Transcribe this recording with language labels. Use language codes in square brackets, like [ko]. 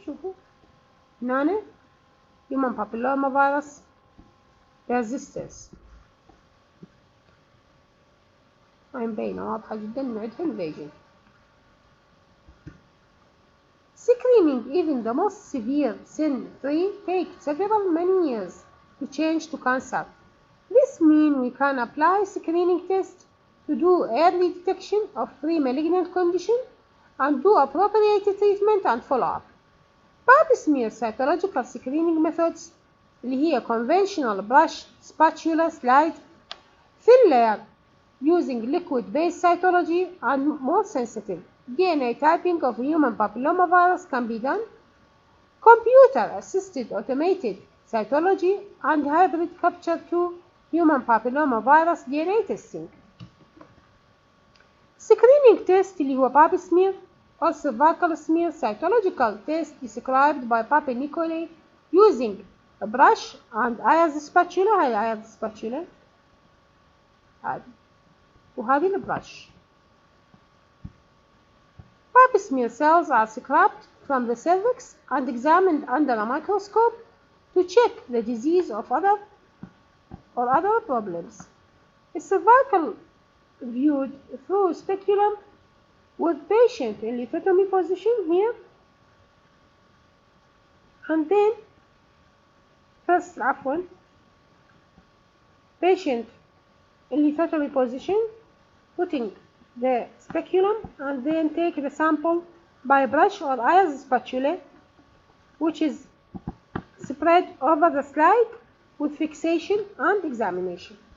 [ar] شوفوا هنا [en] human papillomavirus persistence. [ar] هاي مبينة واضحة جدا نعدها invasion. [en] Screening, even the most severe sin 3, takes many years to change to cancer. This means we can apply screening tests to do early detection of pre-malignant condition and do appropriate treatment and follow-up. Pap smear cytological screening methods [ar] اللي هي [en] conventional brush, spatula, slide, thin layer using liquid-based cytology, and more sensitive DNA typing of human papillomavirus can be done. Computer-assisted automated cytology and hybrid capture to human papillomavirus DNA testing. Screening test [ar] اللي هو [en] pap smear or cervical smear cytological test described by Papa Nicolai using a brush and Ayers spatula. [ar] هاي Ayers spatula هذه وهذه البراش. [en] Pap smear cells are scraped from the cervix and examined under a microscope to check the disease of other problems. The cervical viewed through speculum with patient in lithotomy position here, and then first patient in lithotomy position, putting the speculum and then take the sample by brush or Ayers spatula, which is spread over the slide with fixation and examination.